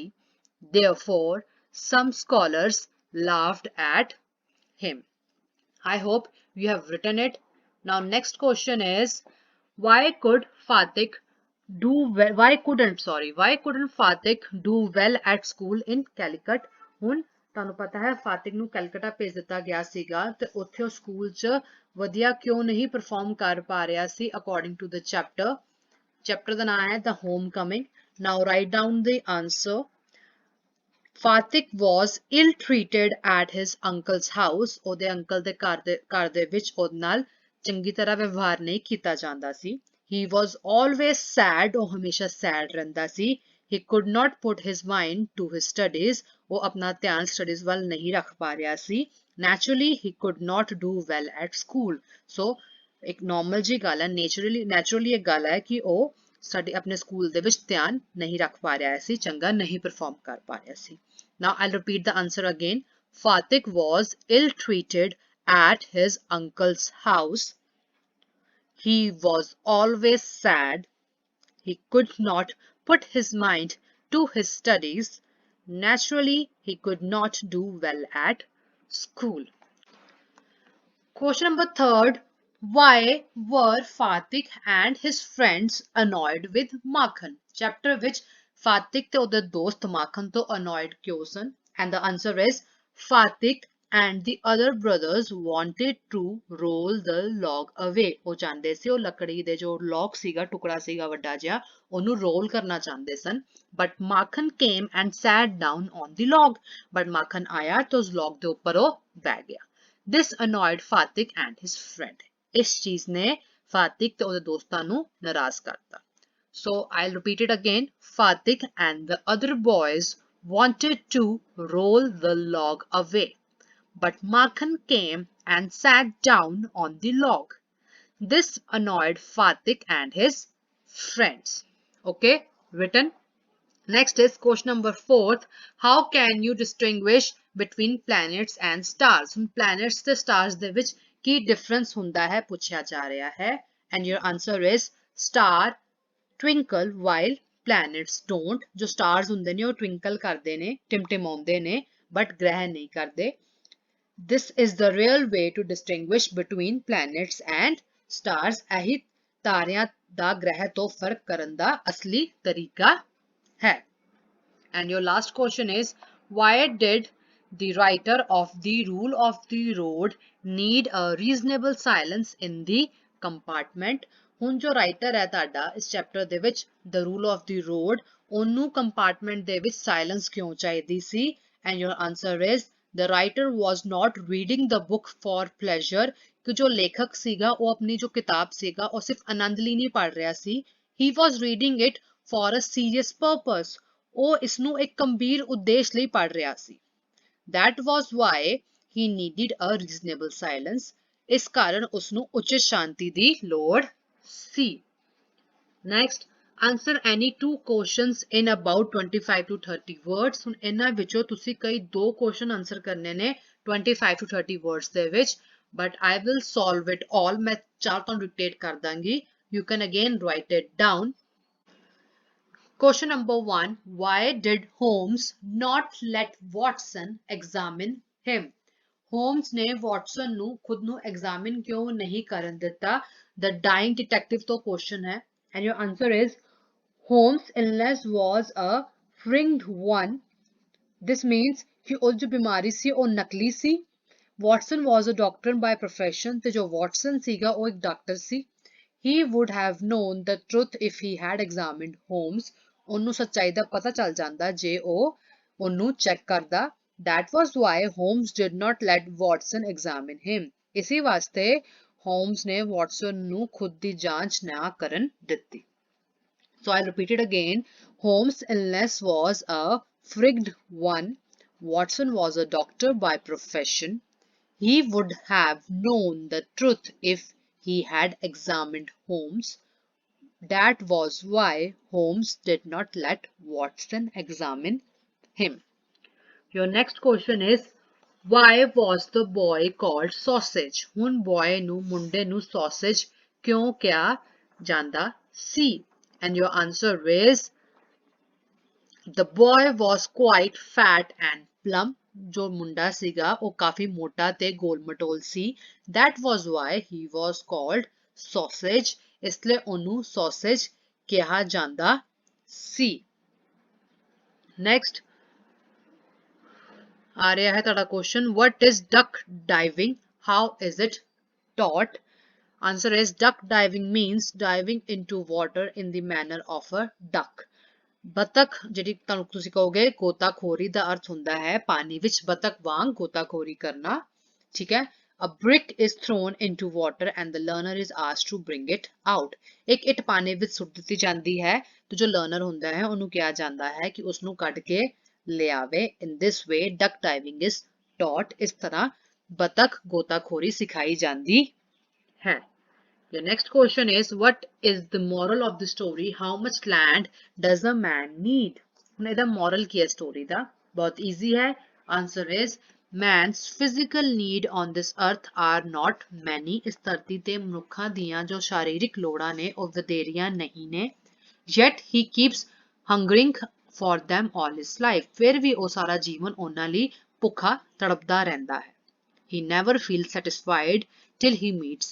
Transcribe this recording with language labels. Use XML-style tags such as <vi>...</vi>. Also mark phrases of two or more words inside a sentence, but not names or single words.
<en>Therefore, some scholars laughed at him. I hope you have written it. Now, next question is, why couldn't Fatih do well at school in Calicut?</en> <pa>ਹੁਣ ਤੁਹਾਨੂੰ ਪਤਾ ਹੈ ਫਾਤਿਕ ਨੂੰ ਕੈਲਕਟਾ ਭੇਜ ਦਿੱਤਾ ਗਿਆ ਸੀਗਾ ਤੇ ਉੱਥੇ ਉਹ ਸਕੂਲ 'ਚ ਵਧੀਆ ਕਿਉਂ ਨਹੀਂ ਪਰਫਾਰਮ ਕਰ ਪਾ ਰਿਹਾ ਸੀ</pa> <en>according to the chapter</en> <pa>ਦਾ ਨਾਮ ਹੈ the homecoming.</pa> <en>Now write down the answer. Fatik was ill-treated at his uncle's house.</en> <pa>ਉਹਦੇ uncle ਦੇ ਘਰ ਦੇ ਵਿੱਚ ਉਹਦੇ ਨਾਲ ਚੰਗੀ ਤਰ੍ਹਾਂ ਵਿਵਹਾਰ ਨਹੀਂ ਕੀਤਾ ਜਾਂਦਾ ਸੀ.</pa> <en>He was always sad.</en> <pa>ਉਹ ਹਮੇਸ਼ਾ sad ਰਹਿੰਦਾ ਸੀ.</pa> <en>He could not put his mind to his studies.</en> <pa>ਉਹ ਆਪਣਾ ਧਿਆਨ studies ਵੱਲ ਨਹੀਂ ਰੱਖ ਪਾ ਰਿਹਾ ਸੀ.</pa> <en>Naturally, he could not do well at school. So,</en> <pa>ਇੱਕ normal ਜੀ ਗੱਲ ਹੈ. Naturally ਇੱਕ ਗੱਲ ਹੈ ਕਿ ਉਹ ਸਾਡੇ ਆਪਣੇ ਸਕੂਲ ਦੇ ਵਿੱਚ ਧਿਆਨ ਨਹੀਂ ਰੱਖ ਪਾ ਰਿਹਾ ਸੀ, ਚੰਗਾ ਨਹੀਂ ਪਰਫਾਰਮ ਕਰ ਪਾ ਰਿਹਾ ਸੀ.</pa> <en>Now I'll repeat the answer again. Fatik was ill-treated at his uncle's house. He was always sad. He could not put his mind to his studies. Naturally, he could not do well at school. Question number 3. Why were Fatik and his friends annoyed with Makhan? Chapter which</en> <pa>Fatik te ਉਹਦੇ ਦੋਸਤ Makhan ਤੋਂ annoyed ਕਿਉਂ ਸਨ?</pa> <en>And the answer is Fatik and the other brothers wanted to roll the log away.</en> <pa>ਉਹ ਚਾਹੁੰਦੇ ਸੀ ਉਹ ਲੱਕੜੀ ਦੇ ਜੋ log ਸੀਗਾ, ਟੁਕੜਾ ਸੀਗਾ ਵੱਡਾ ਜਿਹਾ, ਉਹਨੂੰ roll ਕਰਨਾ ਚਾਹੁੰਦੇ ਸਨ.</pa> <en>But Makhan came and sat down on the log.</en> <pa>But Makhan ਆਇਆ ਤੇ ਉਸ log ਦੇ ਉੱਪਰ ਉਹ ਬਹਿ ਗਿਆ.</pa> <en>This annoyed Fatik and his friend.</en> <pa>ਇਸ ਚੀਜ਼ ਨੇ Fatik ਤੇ ਉਹਦੇ ਦੋਸਤਾਂ ਨੂੰ ਨਾਰਾਜ਼ ਕਰਤਾ.</pa> <en>So I'll repeat it again. Fatik and the other boys wanted to roll the log away. But Makhan came and sat down on the log. This annoyed Fatik and his friends. Okay, written. Next is question number 4. How can you distinguish between planets and stars?</en> <pa>Planets ਤੇ stars ਦੇ ਵਿੱਚ ਕੀ difference ਹੁੰਦਾ ਹੈ ਪੁੱਛਿਆ ਜਾ ਰਿਹਾ ਹੈ.</pa> <en>And your answer is star twinkle while planets don't.</en> <pa>ਜੋ stars ਹੁੰਦੇ ਨੇ ਉਹ twinkle ਕਰਦੇ ਨੇ, ਟਿਮਟਿਮਾਉਂਦੇ ਨੇ, but ਗ੍ਰਹਿ ਨਹੀਂ ਕਰਦੇ.</pa> <en>This is the real way to distinguish between planets and stars.</en> <pa>ਇਹੀ ਤਾਰਿਆਂ ਦਾ ਗ੍ਰਹਿ ਤੋਂ ਫਰਕ ਕਰਨ ਦਾ ਅਸਲੀ ਤਰੀਕਾ ਹੈ.</pa> <en>And your last question is, why did the writer of the rule of the road need a reasonable silence in the compartment?</en> <pa>ਹੁਣ ਜੋ ਰਾਈਟਰ ਹੈ ਤੁਹਾਡਾ ਇਸ ਚੈਪਟਰ ਦੇ ਵਿੱਚ the rule of the road, ਉਹਨੂੰ ਕੰਪਾਰਟਮੈਂਟ ਦੇ ਵਿੱਚ ਸਾਇਲੈਂਸ ਕਿਉਂ ਚਾਹੀਦੀ ਸੀ?</pa> <en>And your answer is the writer was not reading the book for pleasure.</en> <pa>ਕਿ ਜੋ ਲੇਖਕ ਸੀਗਾ ਉਹ ਆਪਣੀ ਜੋ ਕਿਤਾਬ ਸੀਗਾ ਉਹ ਸਿਰਫ ਆਨੰਦ ਲਈ ਨਹੀਂ ਪੜ੍ਹ ਰਿਹਾ ਸੀ.</pa> <en>He was reading it for a serious purpose.</en> <pa>ਉਹ ਇਸਨੂੰ ਇੱਕ ਗੰਭੀਰ ਉਦੇਸ਼ ਲਈ ਪੜ੍ਹ ਰਿਹਾ ਸੀ.</pa> <en>That was why he needed a reasonable silence.</en> <pa>ਇਸ ਕਾਰਨ ਉਸਨੂੰ ਉਚਿਤ ਸ਼ਾਂਤੀ ਦੀ ਲੋੜ ਸੀ.</pa> <en>Next, answer any two questions in about 25 to 30 words.</en> <pa>ਹੁਣ ਇਹਨਾਂ ਵਿੱਚੋਂ ਤੁਸੀਂ ਕਈ ਦੋ</pa> <en>question answer</en> <pa>ਕਰਨੇ ਨੇ</pa> <en>25 to 30 words</en> <pa>ਦੇ ਵਿੱਚ,</pa> <en>but I will solve it all.</en> <pa>ਮੈਂ ਚਾਰ ਤੁਹਾਨੂੰ dictate ਕਰ ਦਾਂਗੀ.</pa> <en>You can again write it down. Question number 1. Why did Holmes not let Watson examine him?</en> <pa>Holmes ਨੇ Watson ਨੂੰ ਖੁਦ ਨੂੰ examine ਕਿਉਂ ਨਹੀਂ ਕਰਨ ਦਿੱਤਾ?</pa> <en>The dying detective</en> <pa>ਤੋਂ question ਹੈ.</pa> <en>And your answer is Holmes' illness was a feigned one. This means</en> <pa>ਕਿ ਉਹ ਜੋ ਬਿਮਾਰੀ ਸੀ ਉਹ ਨਕਲੀ ਸੀ.</pa> <en>Watson was a doctor by profession.</en> <pa>ਤੇ ਜੋ Watson ਸੀਗਾ ਉਹ ਇੱਕ ਡਾਕਟਰ ਸੀ.</pa> <en>He would have known the truth if he had examined Holmes.</en> <pa>ਉਹਨੂੰ ਸੱਚਾਈ ਦਾ ਪਤਾ ਚੱਲ ਜਾਂਦਾ ਜੇ ਉਹ ਉਹਨੂੰ ਚੈੱਕ ਕਰਦਾ.</pa> <en>That was why Holmes did not let Watson examine him.</en> <pa>ਇਸੇ ਵਾਸਤੇ Holmes ਨੇ Watson ਨੂੰ ਖੁਦ ਦੀ ਜਾਂਚ ਨਾ ਕਰਨ ਦਿੱਤੀ.</pa> <en>So I'll repeat it again. Holmes' illness was a feigned one. Watson was a doctor by profession. He would have known the truth if he had examined Holmes. That was why Holmes did not let Watson examine him. Your next question is, why was the boy called sausage?</en> <pa>ਹੁਣ boy ਨੂੰ ਮੁੰਡੇ ਨੂੰ sausage ਕਿਉਂ ਕਿਹਾ ਜਾਂਦਾ ਸੀ?</pa> <en>And your answer is the boy was quite fat and plump.</en> <pa>ਜੋ ਮੁੰਡਾ ਸੀਗਾ ਉਹ ਕਾਫੀ ਮੋਟਾ ਤੇ ਗੋਲ ਮਟੋਲ ਸੀ.</pa> <en>That was why he was called sausage.</en> <pa>ਇਸ ਲਈ ਉਹਨੂੰ sausage ਕਿਹਾ ਜਾਂਦਾ ਸੀ.</pa> <en>Next</en> <pa>ਆ ਰਿਹਾ ਹੈ ਤੁਹਾਡਾ</pa> <en>question, what is duck diving? How is it taught? Answer is duck diving means diving into water in the manner of a duck.</en> <pa>बतख ਜਿਹੜੀ ਤੁਹਾਨੂੰ ਤੁਸੀਂ ਕਹੋਗੇ ਗੋਤਾਖੋਰੀ ਦਾ ਅਰਥ ਹੁੰਦਾ ਹੈ ਪਾਣੀ ਵਿੱਚ ਬਤਖ ਵਾਂਗ ਗੋਤਾਖੋਰੀ ਕਰਨਾ ਠੀਕ ਹੈ</pa> <en>a brick is thrown into water and the learner is asked to bring it out</en> <pa>ਇੱਕ ਇੱਟ ਪਾਣੀ ਵਿੱਚ ਸੁੱਟ ਦਿੱਤੀ ਜਾਂਦੀ ਹੈ ਤੇ ਜੋ ਲਰਨਰ ਹੁੰਦਾ ਹੈ ਉਹਨੂੰ ਕਿਹਾ ਜਾਂਦਾ ਹੈ ਕਿ ਉਸ ਨੂੰ ਕੱਢ ਕੇ ਲਿਆਵੇ</pa> <en>in this way duck diving is taught</en> <pa>ਇਸ ਤਰ੍ਹਾਂ ਬਤਖ ਗੋਤਾਖੋਰੀ ਸਿਖਾਈ ਜਾਂਦੀ ਹੈ</pa> <en>The next question is what is the moral of the story? How much land does a man need?</en> <pa>ਹੁਣ ਇਹਦਾ moral ਕੀ ਹੈ story ਦਾ ਬਹੁਤ easy ਹੈ</pa> <en>answer is man's physical need on this earth are not many</en> <pa>ਇਸ ਧਰਤੀ ਤੇ ਮਨੁੱਖਾਂ ਦੀਆਂ ਜੋ ਸ਼ਾਰੀਰਿਕ ਲੋੜਾਂ ਨੇ ਉਹ ਵਧੇਰੀਆਂ ਨਹੀਂ ਨੇ</pa> <en>yet he keeps hungering for them all his life</en> <pa>ਫਿਰ ਵੀ ਉਹ ਸਾਰਾ ਜੀਵਨ ਉਹਨਾਂ ਲਈ ਭੁੱਖਾ ਤੜਪਦਾ ਰਹਿੰਦਾ ਹੈ</pa> <en>he never feels satisfied till he meets</en>